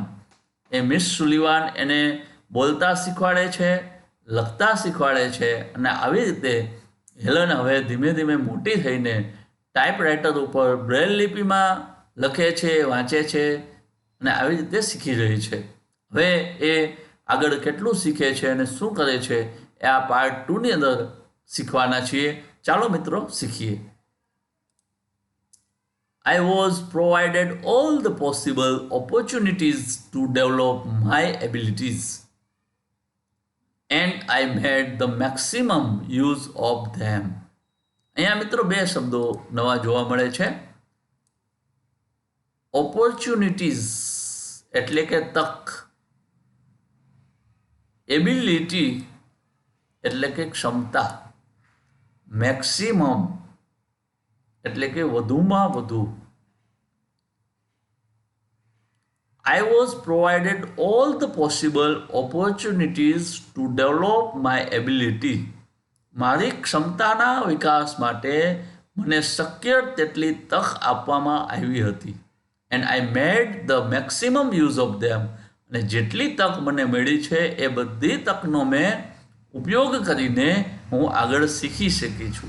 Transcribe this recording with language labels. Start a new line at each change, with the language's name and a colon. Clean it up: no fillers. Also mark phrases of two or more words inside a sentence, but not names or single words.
Gujarati: એ મિસ સુલિવાન એને બોલતા શીખવાડે છે, લખતા શીખવાડે છે અને આવી રીતે હેલન હવે ધીમે ધીમે મોટી થઈને ટાઈપરાઇટર ઉપર બ્રેલ લિપિમાં લખે છે, વાંચે છે અને આવી રીતે શીખી રહી છે. હવે એ આગળ કેટલું શીખે છે અને શું કરે છે એ આ પાર્ટ 2ની અંદર શીખવાના છીએ. ચાલો મિત્રો શીખીએ.
English: I was provided all the possible opportunities to develop my abilities and I made the maximum use of them.
Gujarati: અહીંયા મિત્રો બે શબ્દો નવા જોવા મળે છે. ઓપોર્ચ્યુનિટીઝ એટલે કે તક, એબિલિટી એટલે કે ક્ષમતા, મેક્સિમમ એટલે કે વધુમાં વધુ. I was provided all the possible opportunities to develop my ability. મારી ક્ષમતાના વિકાસ માટે મને શક્ય તેટલી તક આપવામાં આવી હતી.
English: And I made the maximum use of them.
Gujarati: અને જેટલી તક મને મળી છે એ બધી તકનો મેં ઉપયોગ કરીને હું આગળ શીખી શકી છું.